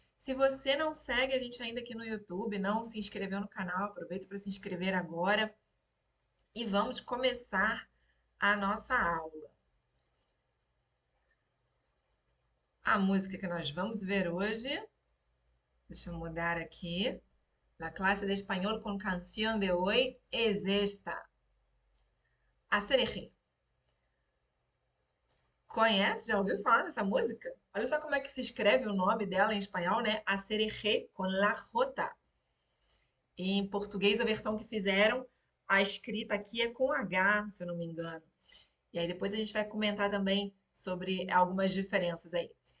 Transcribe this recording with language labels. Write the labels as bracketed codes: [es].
[pt] Se você não segue a gente ainda aqui no YouTube, não se inscreveu no canal, aproveita para se inscrever agora. E vamos começar a nossa aula. A música que nós vamos ver hoje, deixa eu mudar aqui. [es] La clase de español con canción de hoy es esta. Acerejé. [pt] Conhece? Já ouviu falar dessa música? Olha só como é que se escreve o nome dela em espanhol, né? Acerejé [es] con la J. [pt] E em português, a versão que fizeram, a escrita aqui é com H, se eu não me engano. E aí depois a gente vai comentar também sobre algumas diferenças aí.